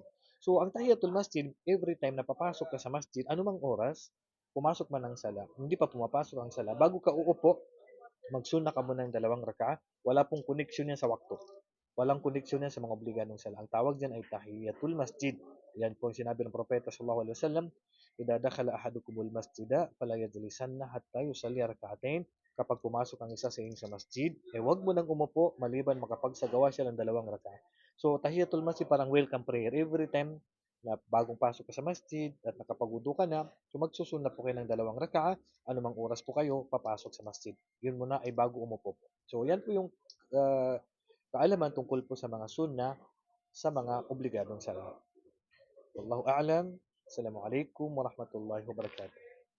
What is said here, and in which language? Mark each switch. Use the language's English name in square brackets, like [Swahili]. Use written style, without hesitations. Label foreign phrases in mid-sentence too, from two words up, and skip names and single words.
[Filipino] So, ang Tahiyatul Masjid, [English] every time [Filipino] na papasok ka sa masjid, anumang oras, pumasok man ng sala, hindi pa pumapasok ang sala, bago ka uupo, magsunna ka muna ng 2 raka'a, wala pong connection yan sa waktu. Walang koneksyon yan sa mga obligadong sala. Ang tawag diyan ay Tahiyatul Masjid. Yan po ang sinabi ng Propeta [Arabic] صلى الله عليه وسلم، إذا دخل أحدكم المسجد فلا يجلسن حتى يصلي ركعتين." [Filipino] Kapag pumasok ang isa sa inyo sa masjid, wag mo nang umupo maliban makapagsagawa siya ng 2 raka'a. So, Tahiyatul Masjid parang [English] welcome prayer. Every time [Filipino] na bagong pasok ka sa masjid at nakapagwudu ka na, so magsusunod po kayo ng 2 raka'a, anumang oras po kayo papasok sa masjid. Yun muna ay bago umupo po. So, yan po yung uh, kaalaman tungkol po sa mga sunna sa mga obligadong sala. [Arabic] والله أعلم. السلام عليكم ورحمة الله وبركاته.